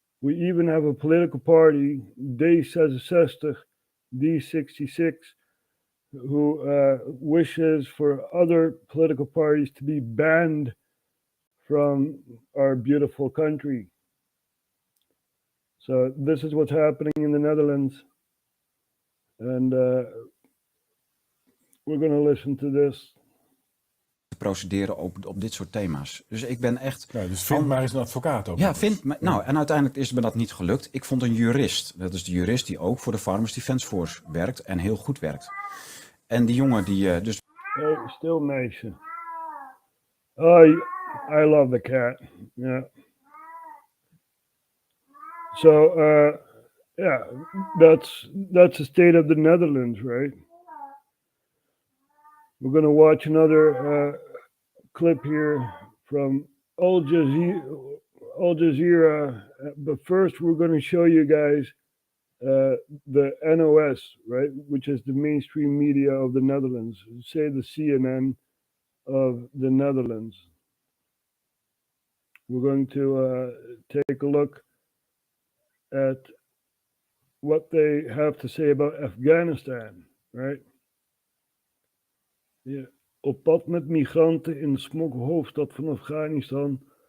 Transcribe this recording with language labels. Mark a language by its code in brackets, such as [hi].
[en] We even have a political party, D66, D66, who wishes for other political parties to be banned from our beautiful country. So this is what's happening in the Netherlands, and we're going to listen to this. [nl] Procederen op dit soort thema's. Dus ik ben echt... Ja, dus vind maar eens een advocaat ook. Ja, nou, en uiteindelijk is me dat niet gelukt. Ik vond een jurist. Dat is de jurist die ook voor de Farmers Defence Force werkt en heel goed werkt. En die jongen die dus... [en] Hey, [nl] stil meisje. [en] Oh, I love the cat. Yeah. So, yeah, that's the state of the Netherlands, right? We're going to watch another clip here from Al Jazeera. But first, we're going to show you guys the NOS, right, which is the mainstream media of the Netherlands. Say the CNN of the Netherlands. We're going to take a look at what they have to say about Afghanistan, right? [nl] Ja, op pad met migranten in de smokkelhoofdstad van Afghanistan.